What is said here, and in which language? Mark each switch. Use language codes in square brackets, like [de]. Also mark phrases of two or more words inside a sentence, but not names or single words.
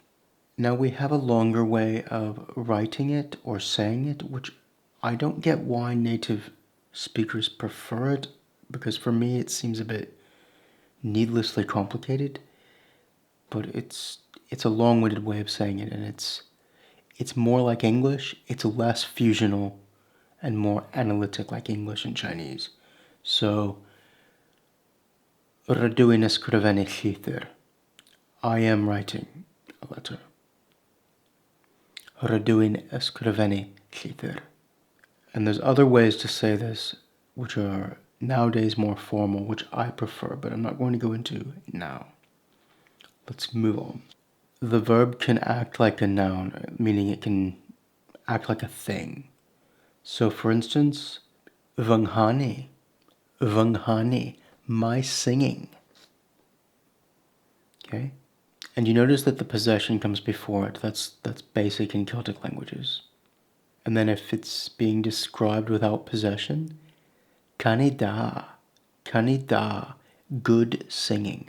[en] Now we have a longer way of writing it or saying it, which I don't get why native speakers prefer it, because for me it seems a bit needlessly complicated, but it's a long-winded way of saying it, and it's more like English. It's less fusional and more analytic like English and Chinese. [cy] So rydw i'n ysgrifennu llythyr. [en] I am writing a letter. [cy] Rydw i'n ysgrifennu llythyr. [en] And there's other ways to say this which are nowadays more formal, which I prefer, but I'm not going to go into now. Let's move on. The verb can act like a noun, meaning it can act like a thing. So for instance, [cy] fy nghanu, [en] my singing. Okay? And you notice that the possession comes before it. That's basic in Celtic languages. And then if it's being described without possession, [cy] Kanida, kanida, [en] good singing.